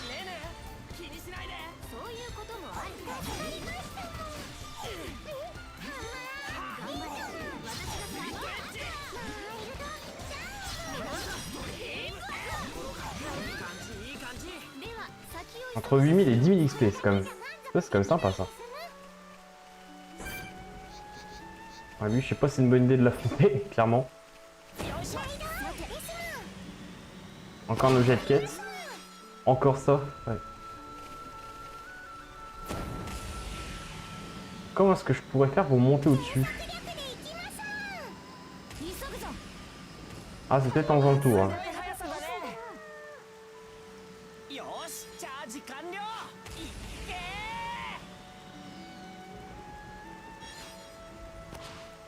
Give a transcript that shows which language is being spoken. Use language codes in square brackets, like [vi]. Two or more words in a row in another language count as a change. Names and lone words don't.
[ja] ねえねえ、気にしないで。そういうこともある。助かりましたもん。頑張れ。私がサポート。マイルドいい感じいい感じ。では先を [fr] Entre 8000 et 10 000 XP, c'est quand même... Ça, c'est quand même sympa ça. Ah, lui, je sais pas si c'est une bonne idée de l'affronter, clairement. Encore nos jet de quête. Encore ça. Ouais. Comment est-ce que je pourrais faire pour monter au-dessus? [ja] 急ぐぞ。 [fr] Ah, c'est peut-être en faisant le tour. Hein. [ja] 速さだね。よーし、チャージ完了。いっけー。